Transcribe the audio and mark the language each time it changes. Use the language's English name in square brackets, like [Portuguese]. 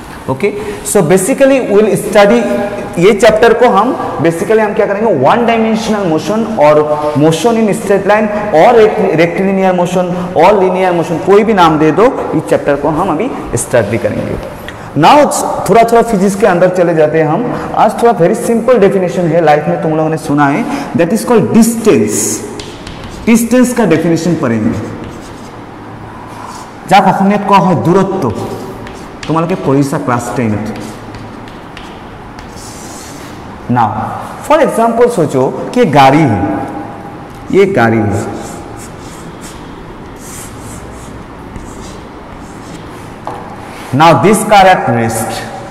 [Hindi] Okay, so basically will study ये chapter को हम बेसिकली हम क्या करेंगे, वन डायमेंशनल मोशन और मोशन इन स्ट्रेट लाइन और रेक्टिलिनियर मोशन और लीनियर मोशन, कोई भी नाम दे दो, इस चैप्टर को हम अभी स्टडी करेंगे। नाउ थोड़ा फिजिक्स के अंदर चले जाते हैं हम। आज थोड़ा वेरी सिंपल डेफिनेशन है, लाइफ में तुम लोगों ने सुना है, that is called distance. Distance का डेफिनेशन पढ़ेंगे, जा [Assamese] অসমীয়াত কোৱা হয় দূৰত্ব, তোমালোকে পঢ়িছা ক্লাस 10। [Hindi] नाउ फॉर एग्जांपल सोचो कि गाड़ी है, ये गाड़ी है, [English] Now this car at rest.